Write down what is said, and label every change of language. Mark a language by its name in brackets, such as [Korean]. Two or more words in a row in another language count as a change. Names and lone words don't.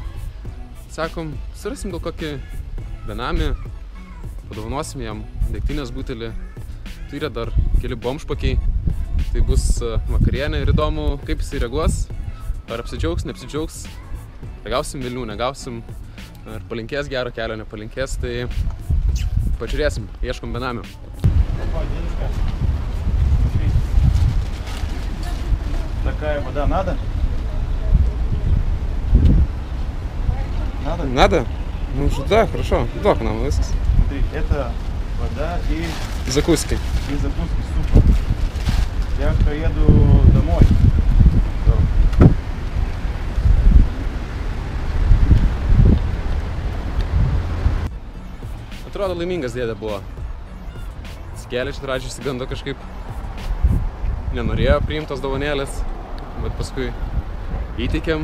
[Lithuanian] Sakom, surasim gal kokį benamį, padovanosim jam degtinės butelį. Tai yra dar keli bomžpakiai. Tai bus vakarienė ir įdomu, kaip jisai reaguos. Ar apsidžiaugs, neapsidžiaugs. Gausim vilnių, negausim. Ar palinkės gero kelio, nepalinkės. Tai pažiūrėsim, ieškom benamių. [Russian] Такая вода надо? Надо? Надо? Ну уже да, хорошо. Дух нам высос. Смотри, это вода и Закуски. закуски супа. Я поеду домой. [Lithuanian] Atrodo, laimingas dėdė buvo. Atsikėlė čia pradžiai, išsigando kažkaip. Nenorėjo priimti tos dovanėlės, bet paskui įteikėm.